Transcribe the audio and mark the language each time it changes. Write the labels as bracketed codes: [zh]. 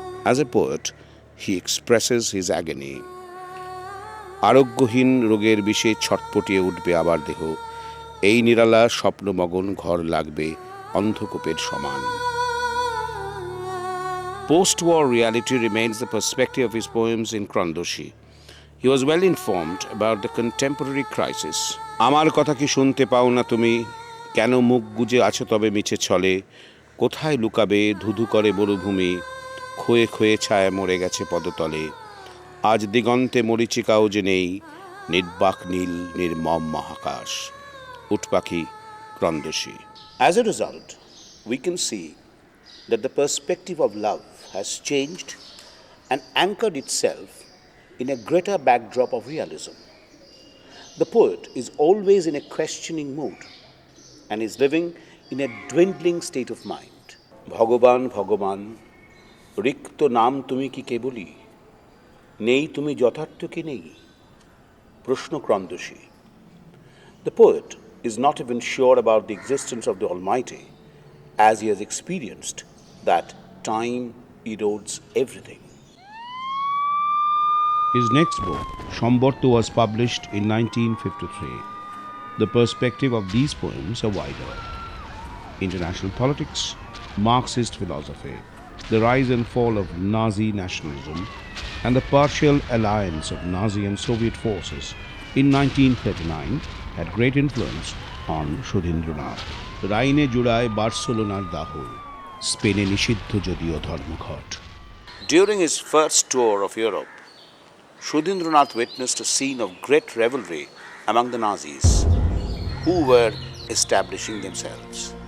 [en] As a poet, he expresses his agony. [bn] আরোগ্যহীন রোগের বিষে ছটপটিয়ে উঠবে আবার দেহ, এই নিরালা স্বপ্নমগন ঘর লাগবে অন্ধকূপের সমান. [en] Post-war reality remains the perspective of his poems in Krandoshi. He was well informed about the contemporary crisis. [bn] আমার কথা কি শুনতে পাও না তুমি, কেন মুখ গুজে আছো তবে মিছে ছলে, কোথায় লুকাবে ধুধু করে মরুভূমি, ক্ষয়ে ক্ষয়ে ছায়া মরে গেছে পদতলে, আজ দিগন্তে মরীচিকাও যে নেই, নির্বাক নীল নির্মম মহাকাশ. উটপাখি, ক্রন্দশী. [en] As a result, we can see that the perspective of love has changed and anchored itself in a greater backdrop of realism. The poet is always in a questioning mood and is living in a dwindling state of mind. [bn] ভগবান ভগবান, রিক্ত নাম তুমি কি কেবলই, নেই তুমি যথার্থ কি নেই, প্রশ্ন ক্রন্দশী. [en] The poet is not even sure about the existence of the Almighty, as he has experienced that time erodes everything. His next book, Sambarta, was published in 1953. The perspective of these poems are wider. International politics, Marxist philosophy, the rise and fall of Nazi nationalism, and the partial alliance of Nazi and Soviet forces in 1939 had great influence on Sudhindranath. [bn] রাইনে জুড়ায় বার্সেলোনার দাহ, স্পেনে নিষিদ্ধ যদিও ধর্মঘট. [en] During his first tour of Europe, Sudhindranath witnessed a scene of great revelry among the Nazis, who were establishing themselves.